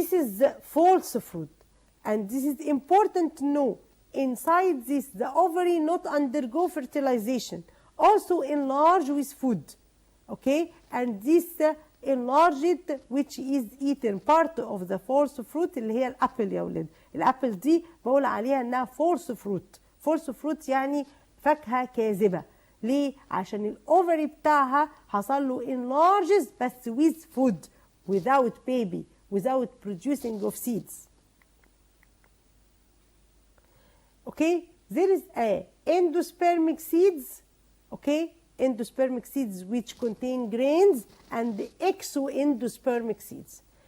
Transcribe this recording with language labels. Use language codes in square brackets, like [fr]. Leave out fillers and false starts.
[en] This is the false fruit, and this is important to know. Inside this, the ovary not undergo fertilization, also enlarge with food, okay, and this enlarged which is eaten, part of the false fruit [ar] اللي هي الابل يا ولاد. الابل دي بقول عليها انها false fruit. false fruit يعني فاكهه كاذبه. ليه؟ عشان الاوفري بتاعها حصل له enlarges بس [en] with food, without baby, without producing of seeds. Okay, there is a endospermic seeds, okay, endospermic seeds which contain grains, and the exoendospermic seeds.